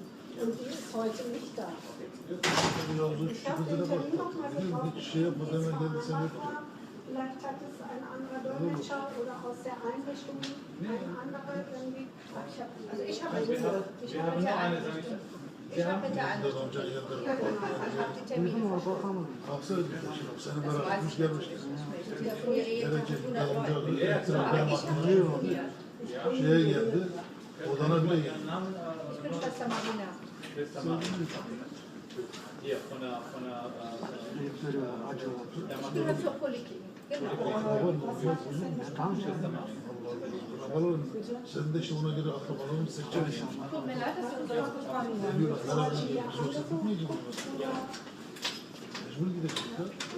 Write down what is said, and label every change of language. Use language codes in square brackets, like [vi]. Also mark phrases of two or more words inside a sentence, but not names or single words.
[de] Und die ist heute nicht da. Ich habe den Termin nochmal getroffen. Vielleicht hat es ein anderer Dolmetscher oder aus der Einrichtung ein anderer irgendwie. Also ich habe mit der Einrichtung. Ich habe mit der Einrichtung. Ja, genau. Ich habe die Termine verschoben. [tr] Seni berabermiş gelmiştik. Şeye geldi. Odana bile geldi. [de] Ich bin Schwester Marina. Hier, von der Ich gehöre zur Poliklinik. [tr] Arabaların, sen de işte ona göre akrabalarını seçeceksin. [de] Tut mir leid, dass wir uns gesprochen haben. [tr] Diyorlar, beraber biz yoksa gitmeyeceğiz. Mecbur gidecek ya.